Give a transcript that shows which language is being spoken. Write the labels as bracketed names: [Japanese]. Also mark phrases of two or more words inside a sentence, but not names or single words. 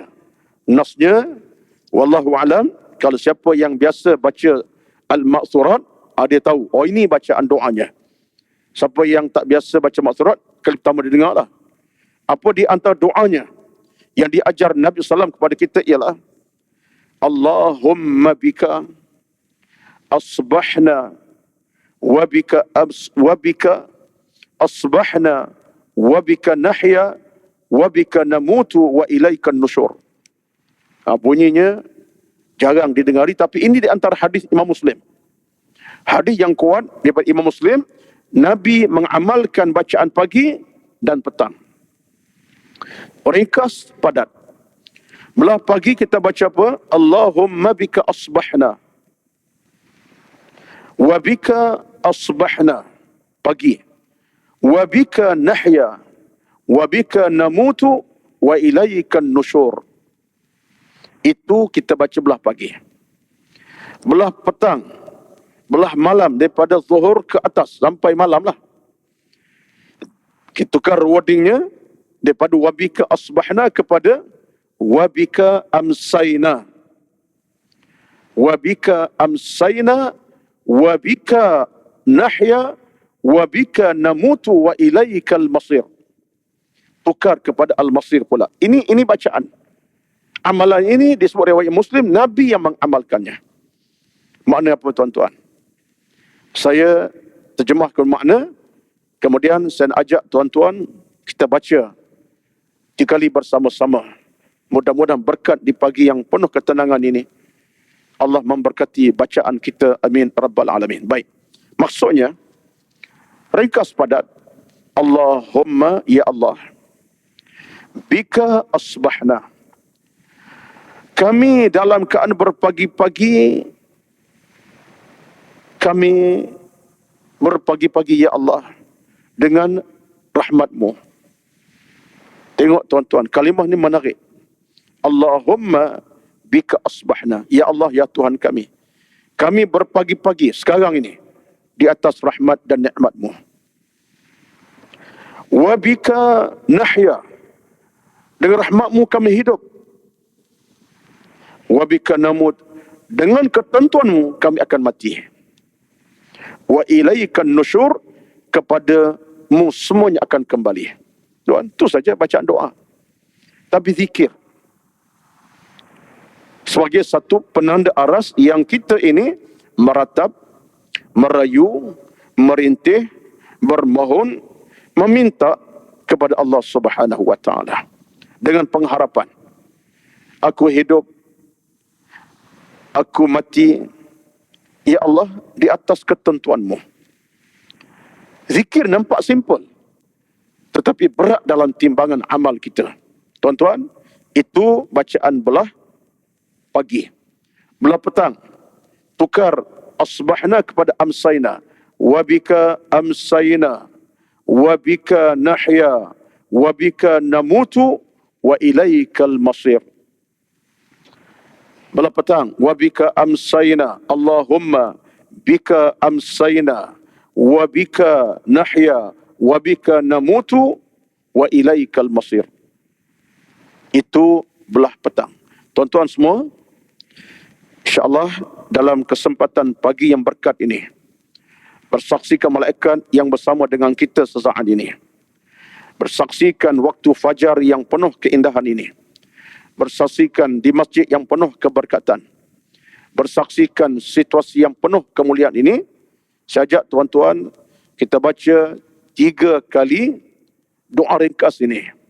[Malay] Nasnya, [Arabic] والله أعلم, [Malay] kalau siapa yang biasa baca al-ma'thurat, dia tahu, oh ini bacaan doanya. Siapa yang tak biasa baca ma'thurat, kali pertama dia dengar lah. Apa di antara doanya yang diajar Nabi SAW kepada kita ialah, [Arabic] اللهم بك أصبحنا وبك أصبحنا وبك نحيا وبك نموت وإليك النشور. [Malay] Bunyinya jarang didengari, tapi ini di antara hadis Imam Muslim. Hadis yang kuat daripada Imam Muslim, Nabi mengamalkan bacaan pagi dan petang. Ringkas padat. Belah pagi kita baca apa? [Arabic] اللهم بك أصبحنا. وبك أصبحنا. Pagi. وبك نحيا. وبك نموت. وإليك النشور. [Malay] Itu kita baca belah pagi. Belah petang. Belah malam daripada zuhur ke atas sampai malam lah. Kita tukar wordingnya daripada [Arabic] وبك أصبحنا [Malay] kepada [Arabic] وبك أمسينا. وبك أمسينا، وبك نحيا، وبك نموت وإليك المصير. [Malay] Tukar kepada al-masir pula. Ini bacaan. Amalan ini disebut riwayat Muslim, Nabi yang mengamalkannya. Makna apa tuan-tuan? Saya terjemahkan makna, kemudian saya ajak tuan-tuan kita baca 3 kali bersama-sama. Mudah-mudahan berkat di pagi yang penuh ketenangan ini, Allah memberkati bacaan kita. [Arabic] آمين رب العالمين. Baik. [Malay] Maksudnya, ringkas padat. [Arabic] اللهم يا الله. بك أصبحنا. [Malay] Kami dalam keadaan berpagi-pagi, kami berpagi-pagi ya Allah dengan rahmat-Mu. Tengok tuan-tuan, kalimah ni menarik. [Arabic] اللهم بك أصبحنا. يا الله, [Malay] ya Tuhan kami. Kami berpagi-pagi sekarang ini di atas rahmat dan nikmat-Mu. [Arabic] وبك نحيا. [Malay] Dengan rahmat-Mu kami hidup. [Arabic] وبك نموت. [Malay] Dengan ketentuan-Mu kami akan mati. [Arabic] وإليك النشور. [Malay] Kepada-Mu semuanya akan kembali. Tuan, itu saja bacaan doa. Tapi zikir sebagai satu penanda aras yang kita ini meratap, merayu, merintih, bermohon, meminta kepada Allah [Arabic] سبحانه وتعالى [Malay] dengan pengharapan. Aku hidup, aku mati, ya Allah, di atas ketentuan-Mu. Zikir nampak simple, tetapi berat dalam timbangan amal kita. Tuan-tuan, itu bacaan belah pagi. Belah petang, tukar asbahna kepada amsayna. [Arabic] وبك أمسينا، وبك نحيا، وبك نموت، وإليك المصير. [Malay] Belah petang, [Arabic] وبك أمسينا. اللهم بك أمسينا، وبك نحيا، وبك نموت، وإليك المصير. [Malay] Itu belah petang. Tuan-tuan semua, insya-Allah dalam kesempatan pagi yang berkat ini, bersaksikan malaikat yang bersama dengan kita sesaat ini, bersaksikan waktu fajar yang penuh keindahan ini, bersaksikan di masjid yang penuh keberkatan, bersaksikan situasi yang penuh kemuliaan ini, saya ajak tuan-tuan kita baca 3 kali doa ringkas ini.